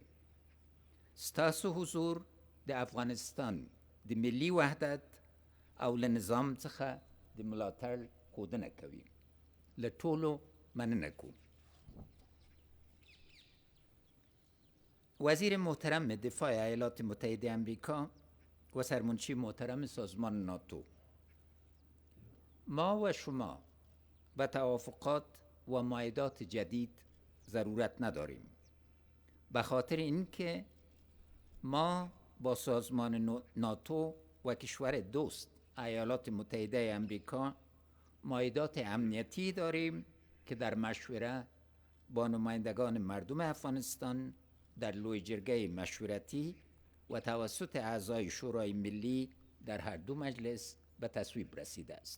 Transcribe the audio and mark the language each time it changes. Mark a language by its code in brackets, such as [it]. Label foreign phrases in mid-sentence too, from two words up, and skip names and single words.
[ps] ستاسو حضور د افغانستان د ملي وحدت او له نظام څخه د ملاتړ ښودنه کوي. له ټولو مننه کوم. [fa] وزیر محترم دفاع ایالات متحده آمریکا و سرمنشی محترم سازمان ناتو، ما و شما به توافقات و معاهدات جدید ضرورت نداریم، به خاطر اینکه ما با سازمان ناتو و کشور دوست ایالات متحده آمریکا معاهدات امنیتی داریم که در مشوره با نمایندگان مردم افغانستان در لوی جرگه مشورتی و توسط اعضای شورای ملی در هر دو مجلس به تصویب رسیده است.